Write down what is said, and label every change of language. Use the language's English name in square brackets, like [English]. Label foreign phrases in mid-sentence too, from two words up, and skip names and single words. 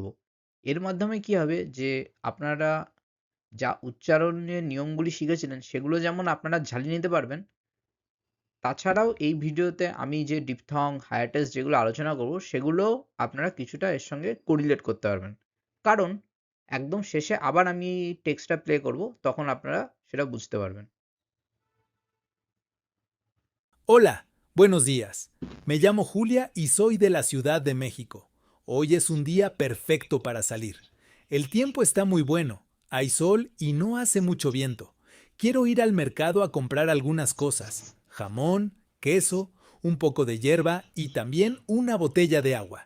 [Bangla] এর মাধ্যমে কি হবে যে আপনারা যা উচ্চারণের নিয়মগুলি শিখেছিলেন সেগুলো যেমন আপনারা ঝালিয়ে নিতে পারবেন, তাছাড়াও এই ভিডিওতে আমি যে ডিপথং, হায়াটাস যেগুলো আলোচনা করব সেগুলোও আপনারা কিছুটা এর সঙ্গে কোরিলেট করতে পারবেন। কারণ একদম শেষে আবার আমি টেক্সটটা প্লে করব, তখন আপনারা সেটা বুঝতে পারবেন। [Spanish] Hola, buenos días. Me llamo Julia y soy de la Ciudad de México. Hoy es un día perfecto para salir. El tiempo está muy bueno, hay sol y no hace mucho viento. Quiero ir al mercado a comprar algunas cosas: jamón, queso, un poco de hierba y también una botella de agua.